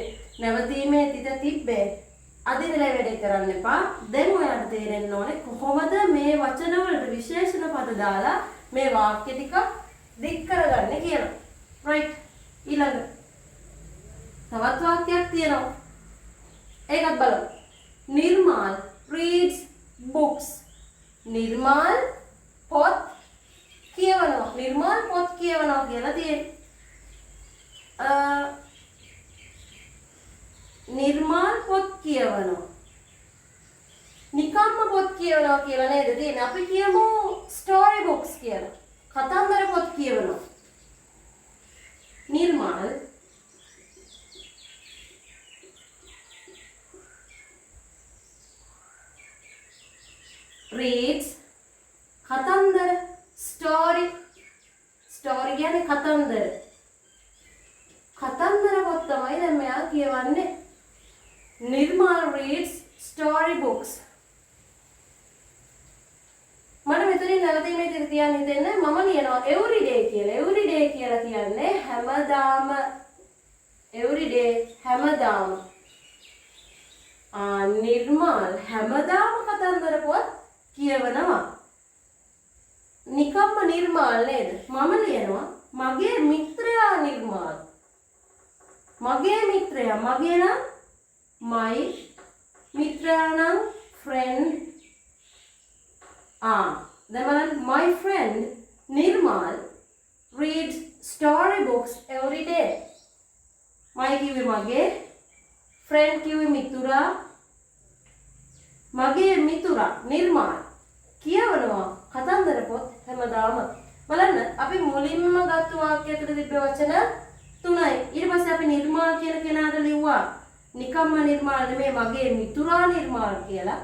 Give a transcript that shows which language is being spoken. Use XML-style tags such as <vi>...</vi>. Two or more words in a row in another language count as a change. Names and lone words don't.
<si>නැවතීමේ තිත තිබ්බේ. අදිනලා වැඩ කරන්න එපා. දැන් ඔයාලට තේරෙන්න ඕනේ කොහොමද මේ වචන වලට විශේෂණ පද දාලා මේ වාක්‍ය ටික දික් කරගන්නේ කියලා. right. ඊළඟ තවත් වාක්‍යයක් තියෙනවා. ඒකත් බලමු. නිර්මාල්</si> <en>reads books.</en> <si>නිර්මාල් පොත් කියවනවා. නිර්මාල් පොත් කියවනවා කියලා තියෙනවා. නිර්මාල් පොත් කියවනවා. නිකම්ම පොත් කියවනවා කියලා නේද තියෙන්නේ. අපි කියමු</si> <en>story books</en> <si>කියලා. කතන්දර පොත් කියවනවා. නිර්මාල් reads කතන්දර story කියන්නේ කතන්දර පොත් තමයි දැන් මෙයා කියවන්නේ.</si> <en>නිර්මාල් reads story books.</en> <si>මම මෙතනින් නැවතීමේ තිර තියන්න හිතෙන්නේ මම ලියනවා everyday කියලා. everyday කියලා කියන්නේ හැමදාම. everyday හැමදාම. නිර්මාල් හැමදාම කතන්දර පොත් කියවනවා. නිකම්ම නිර්මාල් නේද? මම ලියනවා මගේ මිත්‍රයා නිර්මාල්. මගේ මිත්‍රයා. මගේ නම් my. මිත්‍රයා නම් friend. දැන් බලන්න</si> <en>my friend නිර්මාල් reads story books every day.</en> <si>my කිව්වේ මගේ, friend කිව්වේ මිතුරා. මගේ මිතුරා නිර්මාල් කියවනවා කතන්දර පොත් හැමදාම. බලන්න අපි මුලින්ම ගත්ත වාක්‍යය තුළ තිබ්බ වචන 3යි. ඊට පස්සේ අපි නිර්මාල් කියන කෙනාට ලිව්වා නිකම්ම නිර්මාල් නෙමෙයි මගේ මිතුරා නිර්මාල් කියලා.</si>